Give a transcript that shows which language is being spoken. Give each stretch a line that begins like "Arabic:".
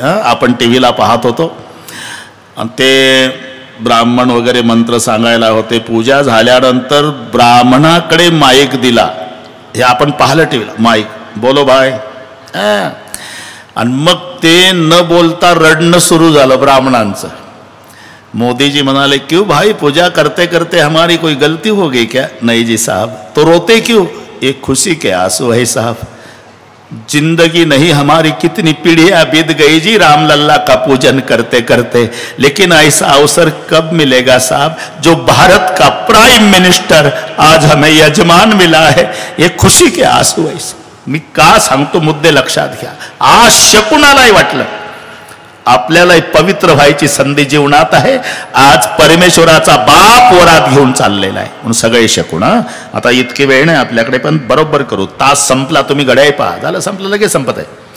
Marathi: आपण टी व्हीला पाहत होतो. आणि ते ब्राह्मण वगैरे मंत्र सांगायला होते. पूजा झाल्यानंतर ब्राह्मणाकडे माईक दिला. हे आपण पाहिलं टी व्हीला. माईक
Hindi: बोलो भाई.
Marathi: आणि मग ते न बोलता रडणं सुरू झालं ब्राह्मणांचं. मोदी जी म्हणाले,
Hindi: क्यों भाई, पूजा करते करते हमारी कोई गलती हो गई क्या? नहीं जी साहब. तो रोते क्यों? एक खुशी के आंसू है साहब. जिंदगी नहीं हमारी कितनी पीढ़ियां बीत गई जी राम लल्ला का पूजन करते करते, लेकिन ऐसा अवसर कब मिलेगा साहब, जो भारत का प्राइम मिनिस्टर आज हमें यजमान मिला है. ये खुशी के आंसू है.
Marathi: मी का सांगतो, मुद्दे लक्षात घ्या. आज शकुनालाही वाटलं आपल्याला पवित्र व्हायची संधी जीवनात आहे. आज परमेश्वराचा बाप वरात घेऊन चाललेला आहे, म्हणून सगळे शकून. आता इतकी वेळ नाही आपल्याकडे, पण बरोबर करू. तास संपला, तुम्ही घड्याळ पहा, झालं संपलं, लगेच संपत आहे.